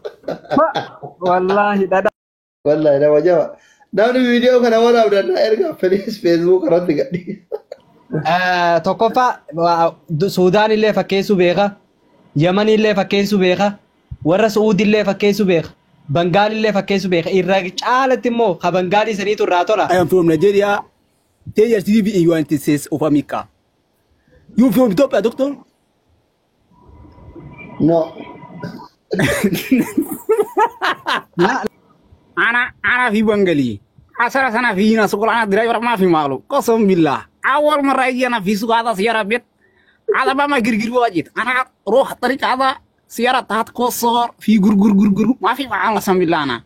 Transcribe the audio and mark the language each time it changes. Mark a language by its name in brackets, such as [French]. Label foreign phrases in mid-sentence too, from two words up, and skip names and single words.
[Arabic] والله ده والله أنا وجبة دام فيديو كان ولا بدنا أرجع فيسبوك رد قدي [Oromo] tokkoffaa Suudaan illee fakkeessuu beeka. Yaman illee fakkeessuu beeka. Warra Suudi illee fakkeessuu beeka. Bangaal illee fakkeessuu beeka. Irra caalatti immoo ha Bangaalii saniitu irraa tola. [English] I am from Nigeria. 10 years to live in United States of America. You from Ethiopia, doctor? no [Arabic] أنا في بنغالي. 10 سنة في ناس يقول أنا درايفر ما في مغلوب. قسم بالله. أول مرة يجي أنا في سوق هذا سيارة بيت. هذا ما جرجر واجد. أنا روح الطريق هذا سيارة تحت كسر في جر ما في معاه قسم بالله أنا.